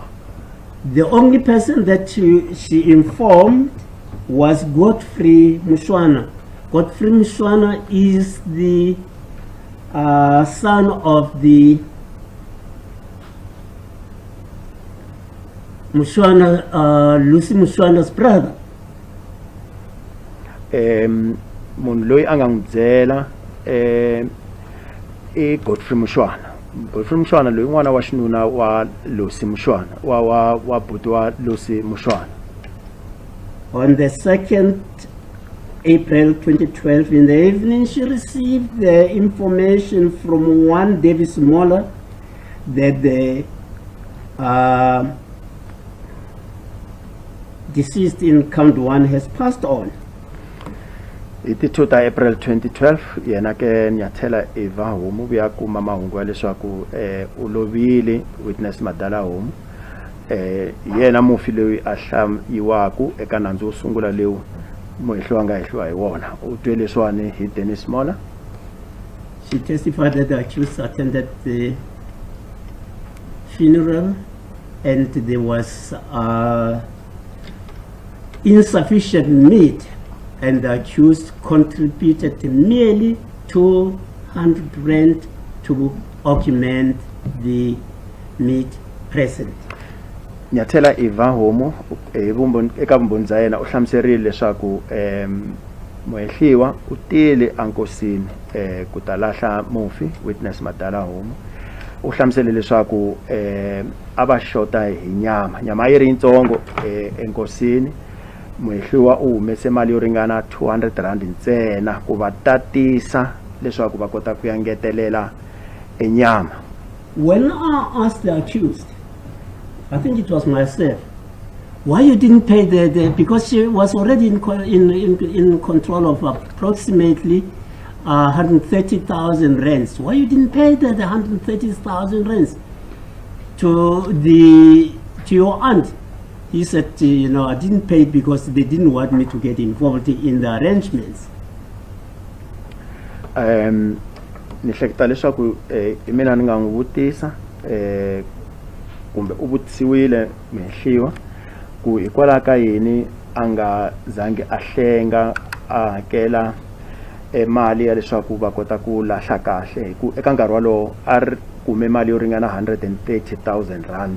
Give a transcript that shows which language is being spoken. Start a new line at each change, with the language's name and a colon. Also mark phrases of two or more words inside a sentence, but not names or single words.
English: The only person that she informed was Godfrey Mushwana. Godfrey Mushwana is the son of the Mushwana, Lucy Mushwana's brother.
Tsonga: Munhu loyi a nga n'wi byela i Godfrey Mushwana. Godfrey Mushwana loyi n'wana wa xinuna wa Lucy Mushwana wa buti wa Lucy Mushwana.
English: On the 2nd April 2012 in the evening, she received the information from one Davis Moller that the deceased in count 1 has passed on.
Tsonga: Iti 2 April 2012 yena ke Nyathela Eva Homo vuya kuma mahungu ya leswaku u lovile witness Madala Homo. Yena mufi loyi a hlamiwaku eka nandzu wo sungula lewu muhehliwa nga hehliwa hi wona u twe leswani hi Dennis Moller.
English: She testified that the accused attended the funeral and there was insufficient meat, and the accused contributed merely 200 rand to augment the meat present.
Tsonga: Nyathela Iva Homo eka vumbhoni bya yena u hlamuserile leswaku muhehliwa u tile ankosini ku ta lahla mufi witness Madala Homo. U hlamusele leswaku a va xota hi nyama yi ri yitsongo enkosini. Muhehliwa u humese mali yo ringana 200 rand ntsena ku va tatisa leswaku va kota ku ya ngetelela enyama.
English: When I asked the accused, I think it was myself, why you didn't pay because she was already in control of approximately 130,000 rands. Why you didn't pay the 130,000 rands to your aunt? He said, I didn't pay it because they didn't want me to get involved in the arrangements.
Tsonga: Ni hleketa leswaku mina ni nga n'wi vutisa kumbe u vutisiwile mehliwa ku hikwalaho ka yini a nga zangi a hlenga a hakela mali ya leswaku va kota ku lahla kahle hi ku eka nkarhi walowo a ri kume mali yo ringana 130,000 rand.